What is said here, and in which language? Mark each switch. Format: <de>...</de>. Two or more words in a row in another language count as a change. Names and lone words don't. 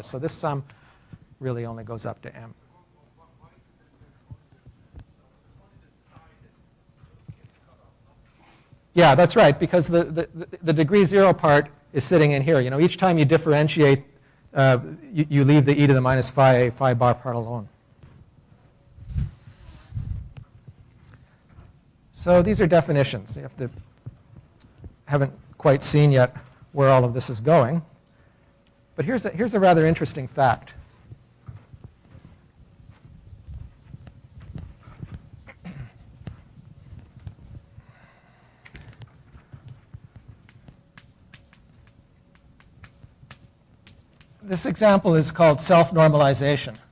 <en>So this sum really only goes up to m. Yeah, that's right, because the degree 0 part is sitting in here. Each time you differentiate, you leave the e to the minus phi a phi bar part alone. So these are definitions. You haven't quite seen yet where all of this is going. But here's a rather interesting fact. This example is called self-normalization.</en>